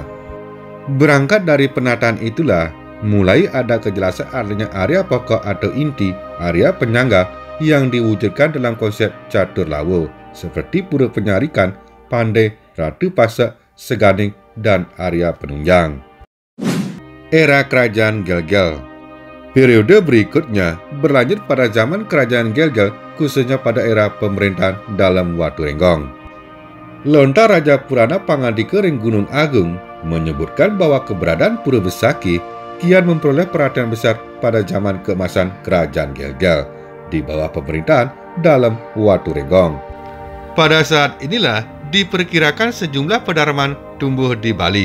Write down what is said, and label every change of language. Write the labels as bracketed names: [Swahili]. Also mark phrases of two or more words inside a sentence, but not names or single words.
[Indonesian] Berangkat dari penataan itulah, mulai ada kejelasan adanya area pokok atau inti, area penyangga yang diwujudkan dalam konsep catur lawo, seperti Pura Penyarikan, Pandai, Ratu Pasak, Seganing, dan Arya Penunjang. Era Kerajaan Gelgel. Periode berikutnya berlanjut pada zaman Kerajaan Gelgel, khususnya pada era pemerintahan dalam Watu Renggong. Lontar Raja Purana Pangandika Ring Gunung Agung menyebutkan bahwa keberadaan Pura Besaki kian memperoleh perhatian besar pada zaman keemasan Kerajaan Gelgel di bawah pemerintahan dalam Watu Renggong. Pada saat inilah diperkirakan sejumlah pedalaman tumbuh di Bali.